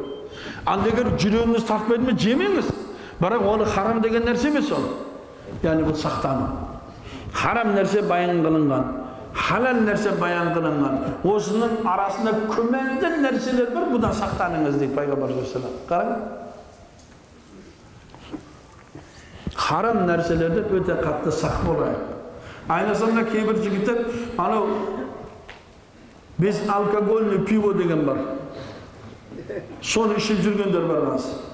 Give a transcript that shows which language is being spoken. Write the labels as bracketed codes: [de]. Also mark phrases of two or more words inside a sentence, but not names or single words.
[kk] Ал егер жүрегіңіз тартпайды ма, жемеңіз. Бірақ оны харам деген нәрсе емес ол. Яғни бұл сақтану. Харам нәрсе баян қылынған, халал нәрсе баян қылынған. Осының арасында күмәнді нәрселер бар, бұдан сақтаныңыз дейді Пайғамбар [ar] صلى الله عليه وسلم. [kk] Харам нәрселерден өте қатты сақ болайық. Айнасында кейбір жігіттер, анау [ru] без алкогольный пиво [kk] деген бар. Соны ішіп жүргендер бар аз.